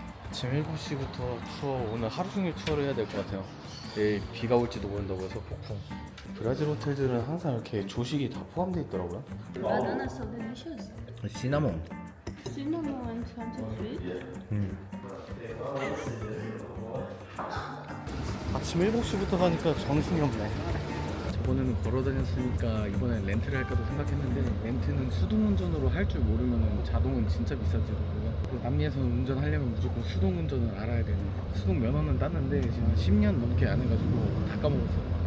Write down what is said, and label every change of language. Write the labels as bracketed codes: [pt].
[ko] 아침 7시부터 투어, 오늘 하루 종일 투어를 해야 될 것 같아요. 내일 비가 올지도 모른다고 해서 폭풍. 브라질 호텔들은 항상 이렇게 조식이 다 포함되어 있더라고요. [en] Bananas so delicious. Cinnamon. Cinnamon and something sweet. [ko] 아침 7시부터 가니까 정신이 없네. 저번에는 걸어 다녔으니까 이번엔 렌트를 할까도 생각했는데 렌트는 수동운전으로 할 줄 모르면 자동은 진짜 비싸지더라고요. 남미에서는 운전하려면 무조건 수동운전을 알아야 되는, 수동 면허는 땄는데 지금 10년 넘게 안 해가지고 다 까먹었어요.